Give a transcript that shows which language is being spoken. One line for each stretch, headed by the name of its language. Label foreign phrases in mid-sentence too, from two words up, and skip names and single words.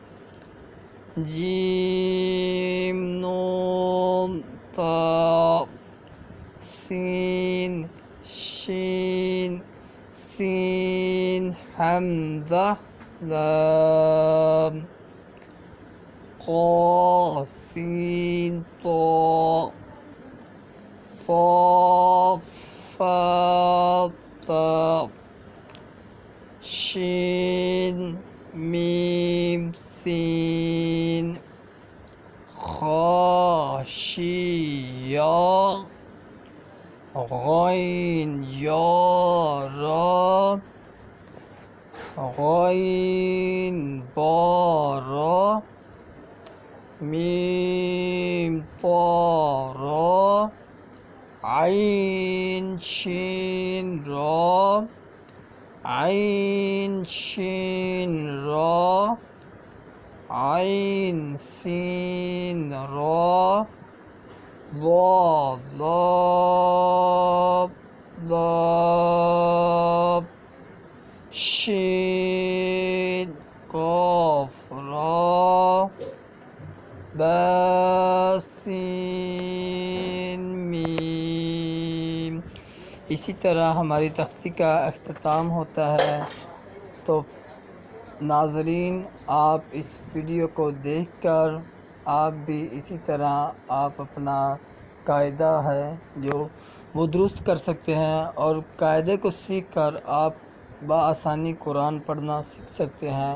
Urdu: جیم نون تا سین شین سین حمزہ لام قا سین طا صا فا تا شین میم سین خا شی یا غین یا را غین با را میم طا را عین شین را عین شین را عین سین را ضا لام لام شین قاف را با سین میم۔ اسی طرح ہماری تختی کا اختتام ہوتا ہے۔ تو ناظرین، آپ اس ویڈیو کو دیکھ کر آپ بھی اسی طرح آپ اپنا قاعدہ ہے جو وہ درست کر سکتے ہیں، اور قاعدے کو سیکھ کر آپ بآسانی قرآن پڑھنا سیکھ سکتے ہیں۔